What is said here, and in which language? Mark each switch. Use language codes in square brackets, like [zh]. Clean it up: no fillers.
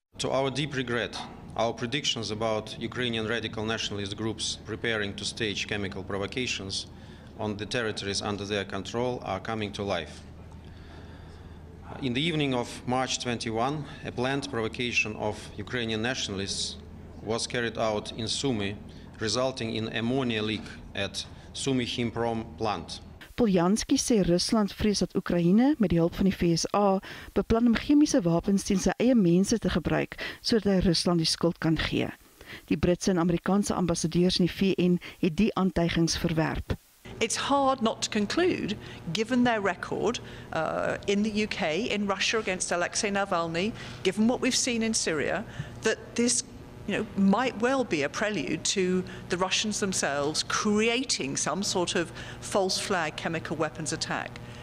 [en] To our deep regret, our predictions about Ukrainian radical nationalist groups preparing to stage chemical provocations on the territories under their control are coming to life. In the evening of March 21, a planned provocation of Ukrainian nationalists was carried out in Sumy, resulting in ammonia leak at Sumy Chimprom plant. [af] Poljanski sê Rusland vrees dat Oekraïne met die hulp van die VSA beplan om chemiese wapens teen sy eie mense te gebruik sodat hy Rusland die skuld kan gee. Die Britse en Amerikaanse ambassadeurs in die VN het die aantuigings verwerp. [en] It's hard not to conclude, given their record in the UK, in Russia against Alexei Navalny, given what we've seen in Syria, that this might well be a prelude to the Russians themselves creating some sort of false flag chemical weapons attack.